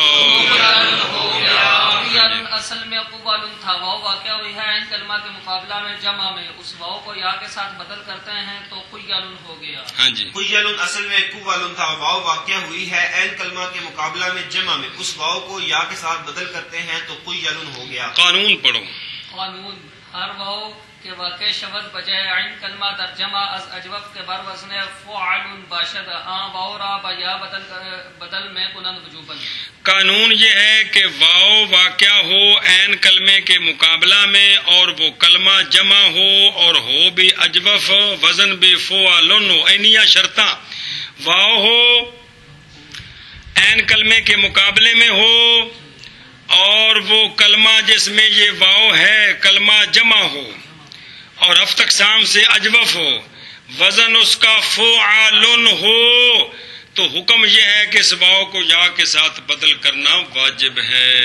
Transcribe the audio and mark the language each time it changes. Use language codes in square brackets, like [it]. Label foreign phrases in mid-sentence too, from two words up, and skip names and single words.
[ur] اصل میں قوالن تھا، واو واقع ہوئی ہے عین کلمہ کے مقابلہ میں جمع میں، اس واو کو یا کے ساتھ بدل کرتے ہیں تو قیالن ہو گیا. ہاں جی، قیل اصل میں قوالن تھا، واو واقع ہوئی ہے عین کلمہ کے مقابلہ میں جمع میں، اس واو کو یا کے ساتھ بدل کرتے ہیں تو قیلن ہو گیا. قانون پڑھو. [fa] قانون ہر واو کے واقع شبد بجائے عین کلمہ در جمع از اجوف کے بر وزن فعل باشد آن واو را با یا بدل میں کنند وجوباً. [ur] قانون یہ ہے کہ واو واقع ہو عین کلمے کے مقابلہ میں اور وہ کلمہ جمع ہو اور ہو بھی اجوف، وزن بھی فعلن ہو. [pa] اینیا شرطاں [ur] واو ہو عین کلمے کے مقابلے میں ہو اور وہ کلمہ جس میں یہ واو ہے کلمہ جمع ہو اور ہفت اقسام سے اجوف ہو، وزن اس کا فعلن ہو، تو حکم یہ ہے کہ اس واو کو یا کے ساتھ بدل کرنا واجب ہے.